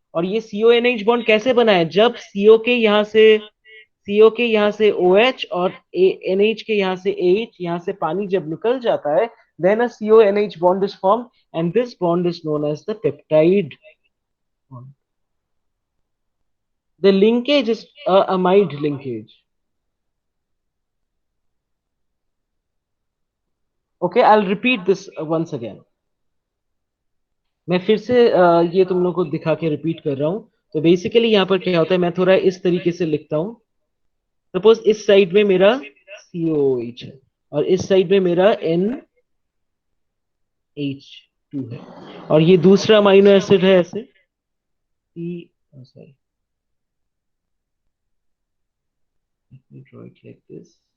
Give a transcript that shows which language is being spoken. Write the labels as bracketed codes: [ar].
[hi] और ये CONH bond कैसे बना है, जब CO के यहाँ से OH और NH के यहाँ से H, यहाँ से पानी जब निकल जाता है, [en] then a CONH bond is formed and this bond is known as the peptide bond. The linkage is a amide linkage. Okay, I'll repeat this once again. [hi] मैं फिर से ये तुम लोग को दिखा के रिपीट कर रहा हूं। तो बेसिकली यहाँ पर क्या होता है, मैं थोड़ा इस तरीके से लिखता हूं। सपोज इस साइड में मेरा COOH है और इस साइड में मेरा NH2 है, और ये दूसरा अमाइनो एसिड है ऐसे [en] sorry, let me draw it like this.